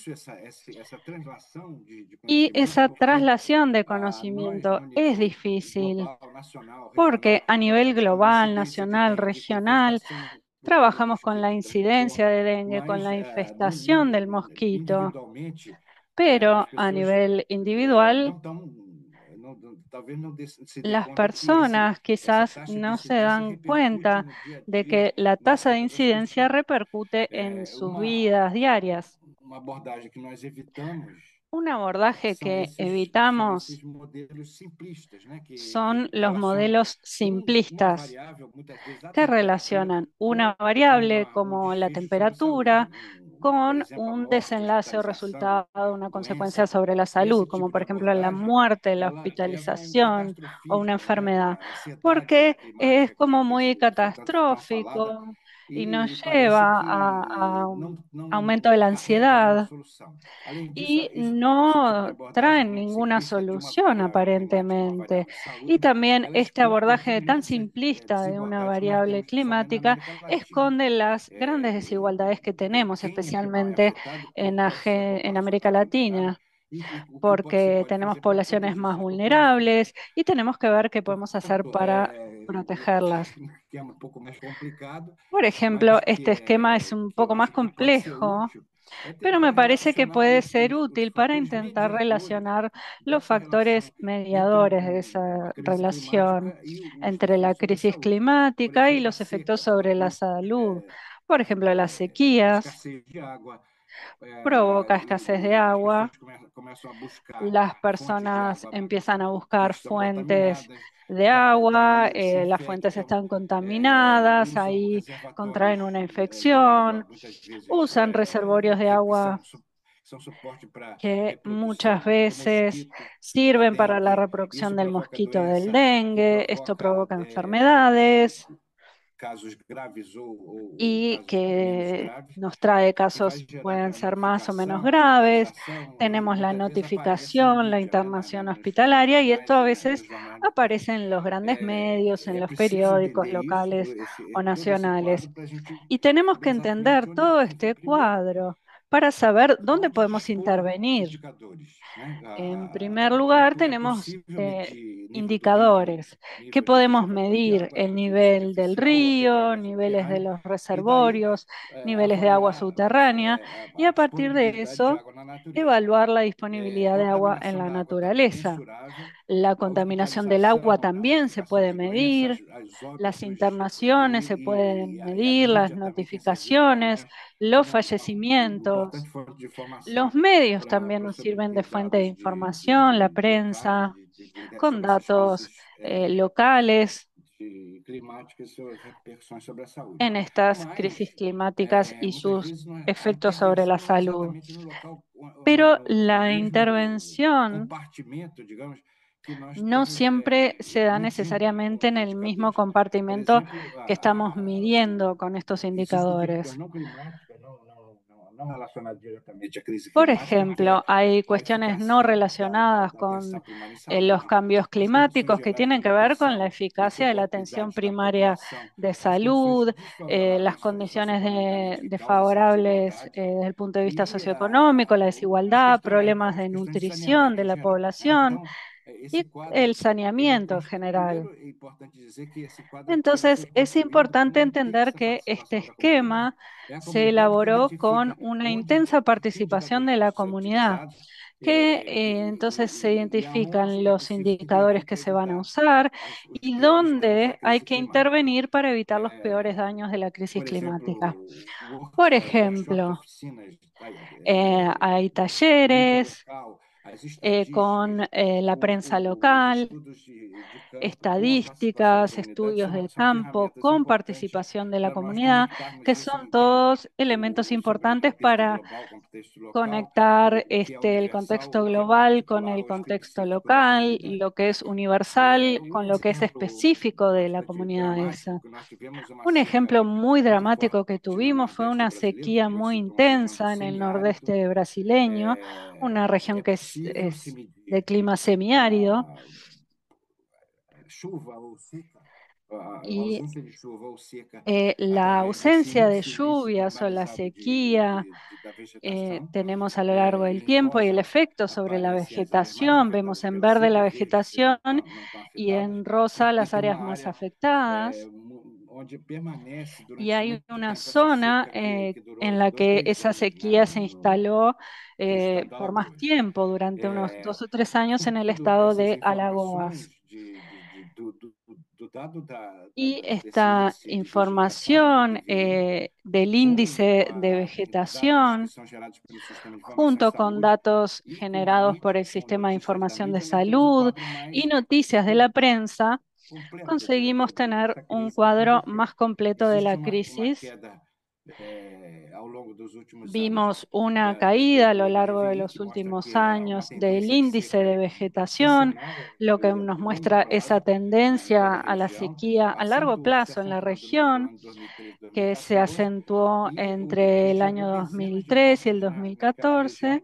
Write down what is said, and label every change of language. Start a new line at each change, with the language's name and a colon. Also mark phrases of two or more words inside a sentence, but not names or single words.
Spanish: Y esa traslación de conocimiento es difícil porque a nivel global, nacional, regional, trabajamos con la incidencia de dengue, con la infestación del mosquito, pero a nivel individual, las personas quizás no se dan cuenta de que la tasa de incidencia repercute en sus vidas diarias. Un abordaje que evitamos son los modelos simplistas que relacionan una variable como la temperatura con
Portuguese: exemplo, a
Spanish: un
Portuguese: morte, a
Spanish: desenlace o
Portuguese: hospitalização,
Spanish: resultado,
Portuguese: a
Spanish: una consecuencia
Portuguese: doença,
Spanish: sobre la
Portuguese: esse
Spanish: salud, como
Portuguese: tipo
Spanish: por
Portuguese: de
Spanish: ejemplo la
Portuguese: abordagem,
Spanish: muerte, la
Portuguese: ela leva a um
Spanish: hospitalización o una
Portuguese: catastrofismo, né?
Spanish: enfermedad,
Portuguese: A ansiedade
Spanish: porque es
Portuguese: climática,
Spanish: como muy
Portuguese: que foi tanto tão falada,
Spanish: catastrófico y
Portuguese: e nos parece
Spanish: lleva
Portuguese: que
Spanish: a un
Portuguese: não
Spanish: aumento de la
Portuguese: carrega nenhuma
Spanish: ansiedad
Portuguese: solução. Além disso,
Spanish: y
Portuguese: esse tipo de
Spanish: no
Portuguese: abordagem
Spanish: traen
Portuguese: muito
Spanish: ninguna
Portuguese: simplista de uma
Spanish: solución
Portuguese: variável climática, uma
Spanish: aparentemente.
Portuguese: variável de
Spanish: Y
Portuguese: saúde,
Spanish: también
Portuguese: ela
Spanish: este
Portuguese: exporta as
Spanish: abordaje tan
Portuguese: imensas
Spanish: simplista de una
Portuguese: desigualdades que nós
Spanish: variable
Portuguese: temos, principalmente na
Spanish: climática,
Portuguese: América Latina.
Spanish: esconde las grandes desigualdades que tenemos,
Portuguese: Quem é
Spanish: especialmente
Portuguese: afetado,
Spanish: en,
Portuguese: pode ser a
Spanish: en
Portuguese: população
Spanish: América
Portuguese: mais vulnerável,
Spanish: Latina,
Portuguese: e o que se
Spanish: porque
Portuguese: pode
Spanish: tenemos
Portuguese: fazer para
Spanish: poblaciones
Portuguese: proteger
Spanish: más
Portuguese: essa população.
Spanish: vulnerables y tenemos que ver qué podemos hacer
Portuguese: Portanto,
Spanish: para protegerlas.
Portuguese: que é um pouco mais complicado,
Spanish: Por ejemplo,
Portuguese: mas
Spanish: este esquema es un
Portuguese: que eu
Spanish: poco más
Portuguese: acho que pode ser
Spanish: complejo,
Portuguese: útil, é
Spanish: pero me
Portuguese: tentar
Spanish: parece que
Portuguese: relacionar
Spanish: puede ser
Portuguese: os
Spanish: útil para
Portuguese: fatores
Spanish: intentar
Portuguese: mediadores
Spanish: relacionar los
Portuguese: dessa relação
Spanish: factores
Portuguese: entre
Spanish: mediadores de
Portuguese: a
Spanish: esa
Portuguese: crise
Spanish: relación
Portuguese: climática e os
Spanish: entre la
Portuguese: efeitos sobre a
Spanish: crisis
Portuguese: saúde. Por
Spanish: climática y
Portuguese: exemplo, a
Spanish: los efectos
Portuguese: seca,
Spanish: sobre la salud. Por ejemplo, las sequías
Portuguese: escassez de água,
Spanish: provoca escasez de
Portuguese: as pessoas
Spanish: agua,
Portuguese: começam a buscar
Spanish: las
Portuguese: fontes de
Spanish: personas
Portuguese: água
Spanish: empiezan a
Portuguese: que
Spanish: buscar
Portuguese: estão
Spanish: fuentes
Portuguese: contaminadas,
Spanish: de agua,
Portuguese: daí se
Spanish: las fuentes
Portuguese: infectam,
Spanish: están contaminadas,
Portuguese: usam
Spanish: ahí contraen
Portuguese: reservatórios
Spanish: una
Portuguese: de água,
Spanish: infección,
Portuguese: muitas vezes
Spanish: usan reservorios de
Portuguese: que
Spanish: agua
Portuguese: são suporte para
Spanish: que muchas
Portuguese: reprodução do
Spanish: veces
Portuguese: mosquito, da
Spanish: sirven para la
Portuguese: dengue.
Spanish: reproducción
Portuguese: Isso
Spanish: del
Portuguese: provoca
Spanish: mosquito del
Portuguese: doença e
Spanish: dengue. Esto provoca provoca enfermedades
Portuguese: casos graves ou
Spanish: y
Portuguese: casos menos
Spanish: que
Portuguese: graves,
Spanish: nos trae
Portuguese: que vai
Spanish: casos,
Portuguese: gerar
Spanish: pueden
Portuguese: a
Spanish: ser más o menos
Portuguese: notificação, a
Spanish: graves.
Portuguese: hospitalização, e
Spanish: Tenemos la
Portuguese: muitas vezes aparece na
Spanish: notificación, la
Portuguese: mídia, né,
Spanish: internación
Portuguese: nos
Spanish: hospitalaria y esto
Portuguese: jornais,
Spanish: a veces
Portuguese: nos jornais locais.
Spanish: aparece en los grandes medios, en
Portuguese: É
Spanish: los
Portuguese: preciso
Spanish: periódicos
Portuguese: entender isso,
Spanish: locales o
Portuguese: todo esse
Spanish: nacionales.
Portuguese: quadro, para a gente
Spanish: Y tenemos
Portuguese: saber
Spanish: que
Portuguese: exatamente
Spanish: entender
Portuguese: onde
Spanish: todo
Portuguese: intervir.
Spanish: este
Portuguese: Primeiro,
Spanish: cuadro para saber dónde podemos
Portuguese: autodispor
Spanish: intervenir.
Portuguese: indicadores, né?
Spanish: En primer lugar,
Portuguese: É
Spanish: tenemos
Portuguese: possível medir nível do rio,
Spanish: indicadores que
Portuguese: nível de
Spanish: podemos
Portuguese: reservatório de
Spanish: medir:
Portuguese: água
Spanish: el nivel del
Portuguese: superficial, ou até de
Spanish: río,
Portuguese: água
Spanish: niveles de
Portuguese: subterrânea,
Spanish: los
Portuguese: e daí
Spanish: reservorios, niveles de agua
Portuguese: avaliar
Spanish: subterránea, y
Portuguese: a
Spanish: a partir de
Portuguese: disponibilidade de
Spanish: eso,
Portuguese: água na natureza.
Spanish: evaluar la disponibilidad de agua en
Portuguese: Contaminação
Spanish: la
Portuguese: da água também é
Spanish: naturaleza.
Portuguese: mensurável,
Spanish: La
Portuguese: a
Spanish: contaminación del agua
Portuguese: hospitalização, a
Spanish: también se
Portuguese: notificação
Spanish: puede
Portuguese: de doença,
Spanish: medir,
Portuguese: os
Spanish: las
Portuguese: óbitos,
Spanish: internaciones se pueden
Portuguese: e a
Spanish: medir, las
Portuguese: mídia também tem exercido um
Spanish: notificaciones,
Portuguese: papel
Spanish: los
Portuguese: como importante
Spanish: fallecimientos.
Portuguese: fonte de
Spanish: Los
Portuguese: informação
Spanish: medios también
Portuguese: para
Spanish: nos
Portuguese: sobre
Spanish: sirven de fuente de
Portuguese: dados
Spanish: información, la
Portuguese: locais,
Spanish: prensa, con
Portuguese: sobre essas
Spanish: datos
Portuguese: crises
Spanish: locales
Portuguese: climáticas e suas repercussões sobre a saúde.
Spanish: en estas
Portuguese: Mas,
Spanish: crisis climáticas y
Portuguese: muitas
Spanish: sus
Portuguese: vezes, a
Spanish: efectos sobre la
Portuguese: intervenção não é
Spanish: salud.
Portuguese: exatamente no local,
Spanish: Pero
Portuguese: no
Spanish: la
Portuguese: mesmo
Spanish: intervención
Portuguese: compartimento, digamos, que nós
Spanish: no
Portuguese: estamos
Spanish: siempre se da
Portuguese: medindo
Spanish: necesariamente en el mismo
Portuguese: indicadores. Por
Spanish: compartimento
Portuguese: exemplo,
Spanish: que estamos midiendo con estos
Portuguese: existem questões
Spanish: indicadores.
Portuguese: não climáticas, não relacionadas diretamente à crise
Spanish: Por
Portuguese: climática, que é
Spanish: ejemplo, hay
Portuguese: a
Spanish: cuestiones no
Portuguese: eficácia
Spanish: relacionadas
Portuguese: da
Spanish: con
Portuguese: atenção primária em
Spanish: los
Portuguese: saúde,
Spanish: cambios
Portuguese: as condições
Spanish: climáticos que
Portuguese: gerais de
Spanish: tienen que ver con la
Portuguese: nutrição e
Spanish: eficacia de la atención
Portuguese: comorbidades da
Spanish: primaria
Portuguese: população,
Spanish: de
Portuguese: as condições
Spanish: salud, las
Portuguese: desfavoráveis
Spanish: condiciones
Portuguese: socioeconômicamente que causam essa
Spanish: desfavorables
Portuguese: desigualdade
Spanish: desde el punto de vista
Portuguese: e
Spanish: socioeconómico, la desigualdad, problemas
Portuguese: as
Spanish: de
Portuguese: questões de
Spanish: nutrición
Portuguese: saneamento
Spanish: de
Portuguese: em
Spanish: la
Portuguese: geral, né?
Spanish: población
Portuguese: Então, esse
Spanish: y
Portuguese: quadro
Spanish: el saneamiento en general.
Portuguese: primeiro é importante dizer que esse quadro ele foi
Spanish: Entonces, es
Portuguese: construído com
Spanish: importante
Portuguese: uma
Spanish: entender
Portuguese: intensa
Spanish: que este
Portuguese: participação da comunidade.
Spanish: esquema
Portuguese: É a
Spanish: se
Portuguese: comunidade que
Spanish: elaboró con
Portuguese: identifica
Spanish: una
Portuguese: onde
Spanish: intensa
Portuguese: que
Spanish: participación
Portuguese: indicador
Spanish: de
Portuguese: pode
Spanish: la
Portuguese: ser
Spanish: comunidad,
Portuguese: utilizado,
Spanish: que entonces se
Portuguese: aonde
Spanish: identifican
Portuguese: é
Spanish: los
Portuguese: preciso intervir
Spanish: indicadores que
Portuguese: para
Spanish: se van a
Portuguese: evitar
Spanish: usar
Portuguese: os
Spanish: y
Portuguese: piores danos da
Spanish: dónde hay
Portuguese: crise
Spanish: que
Portuguese: climática.
Spanish: intervenir para evitar los peores daños de la crisis
Portuguese: Por
Spanish: climática.
Portuguese: exemplo,
Spanish: Por
Portuguese: workshops,
Spanish: ejemplo,
Portuguese: oficinas
Spanish: hay
Portuguese: no nível
Spanish: talleres
Portuguese: local, as
Spanish: con
Portuguese: estatísticas,
Spanish: la prensa
Portuguese: os
Spanish: local,
Portuguese: estudos de campo com a participação da
Spanish: estadísticas,
Portuguese: comunidade
Spanish: estudios de
Portuguese: são
Spanish: campo
Portuguese: ferramentas
Spanish: con
Portuguese: importantes
Spanish: participación de la
Portuguese: para nós
Spanish: comunidad,
Portuguese: conectarmos
Spanish: que
Portuguese: isso
Spanish: son
Portuguese: então
Spanish: todos elementos
Portuguese: sobre o
Spanish: importantes
Portuguese: contexto
Spanish: para
Portuguese: global, contexto local,
Spanish: conectar
Portuguese: o que é
Spanish: el
Portuguese: universal,
Spanish: contexto
Portuguese: o que é
Spanish: global con
Portuguese: particular
Spanish: el
Portuguese: ou
Spanish: contexto
Portuguese: específico da
Spanish: local,
Portuguese: comunidade.
Spanish: lo que es universal con
Portuguese: Um
Spanish: lo que es
Portuguese: exemplo
Spanish: específico de la
Portuguese: bastante
Spanish: comunidad
Portuguese: dramático
Spanish: esa.
Portuguese: que nós tivemos uma
Spanish: Un
Portuguese: seca
Spanish: ejemplo muy
Portuguese: muito forte
Spanish: dramático que
Portuguese: no
Spanish: tuvimos fue
Portuguese: Nordeste
Spanish: una
Portuguese: brasileiro,
Spanish: sequía
Portuguese: que eu
Spanish: muy
Portuguese: cito uma região de
Spanish: intensa en el
Portuguese: semiárido.
Spanish: nordeste brasileño, una región que
Portuguese: Possível se
Spanish: es de
Portuguese: medir
Spanish: clima semiárido,
Portuguese: a chuva ou seca, a
Spanish: y
Portuguese: ausência de chuva ou seca
Spanish: la
Portuguese: através desse
Spanish: ausencia de
Portuguese: índice
Spanish: lluvias o la
Portuguese: primarizado
Spanish: sequía
Portuguese: da vegetação,
Spanish: tenemos a lo largo del
Portuguese: em
Spanish: tiempo y el
Portuguese: rosa
Spanish: efecto sobre la
Portuguese: aparecem as áreas mais
Spanish: vegetación.
Portuguese: afetadas
Spanish: Vemos en
Portuguese: pela
Spanish: verde la
Portuguese: seca, verdes que
Spanish: vegetación
Portuguese: não estão
Spanish: y
Portuguese: afetadas,
Spanish: en rosa
Portuguese: e
Spanish: las
Portuguese: tem
Spanish: áreas
Portuguese: uma
Spanish: más
Portuguese: área
Spanish: afectadas.
Portuguese: onde permanece
Spanish: Y
Portuguese: durante
Spanish: hay
Portuguese: muito
Spanish: una
Portuguese: tempo essa
Spanish: zona
Portuguese: seca que
Spanish: en
Portuguese: durou
Spanish: la
Portuguese: dois,
Spanish: que
Portuguese: três
Spanish: esa
Portuguese: anos, né,
Spanish: sequía se instaló
Portuguese: no estado do
Spanish: por más
Portuguese: Alagoas.
Spanish: tiempo, durante unos 2 o 3 años en el
Portuguese: Segundo
Spanish: estado
Portuguese: essas
Spanish: de
Portuguese: informações
Spanish: Alagoas.
Portuguese: do dado
Spanish: Y
Portuguese: desse
Spanish: esta
Portuguese: índice de vegetação, do
Spanish: información
Portuguese: PVI,
Spanish: del
Portuguese: com
Spanish: índice de
Portuguese: dados que
Spanish: vegetación,
Portuguese: são gerados pelo Sistema de Informação em
Spanish: junto con
Portuguese: Saúde,
Spanish: datos
Portuguese: e com a
Spanish: generados por
Portuguese: mídia,
Spanish: el
Portuguese: com
Spanish: Sistema de
Portuguese: notícias da
Spanish: Información de
Portuguese: mídia, nós temos um
Spanish: Salud
Portuguese: quadro mais
Spanish: y noticias de la prensa,
Portuguese: completo
Spanish: conseguimos tener
Portuguese: dessa
Spanish: un
Portuguese: crise,
Spanish: cuadro
Portuguese: porque
Spanish: más completo de
Portuguese: existe
Spanish: la
Portuguese: uma
Spanish: crisis.
Portuguese: queda
Spanish: Vimos una caída a lo largo de los últimos años del índice de vegetación, lo que nos muestra esa tendencia a la sequía a largo plazo en la región, que se acentuó entre el año 2003 y el 2014.